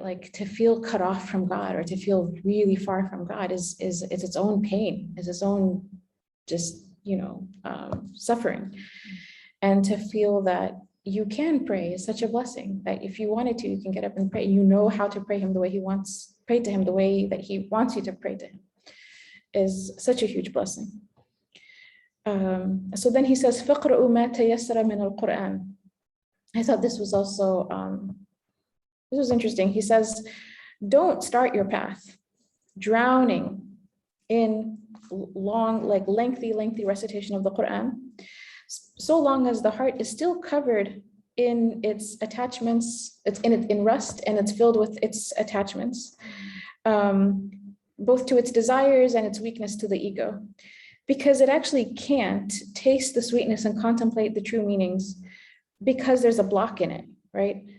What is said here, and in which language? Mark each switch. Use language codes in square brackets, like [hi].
[en] Like to feel cut off from God or to feel really far from God is its own pain, is its own just, suffering. And to feel that you can pray is such a blessing, that if you wanted to, you can get up and pray. You know how to pray him the way he wants, pray to him the way that he wants you to pray to him, is such a huge blessing. So then he says, [ar] فَقْرَؤُوا مَا تَيَسَّرَ مِنَ الْقُرْآنِ. [en] I thought this was also, this was interesting. He says, don't start your path drowning in long, like lengthy recitation of the Qur'an, so long as the heart is still covered in its attachments, it's in rust, and it's filled with its attachments, both to its desires and its weakness to the ego, because it actually can't taste the sweetness and contemplate the true meanings because there's a block in it, right?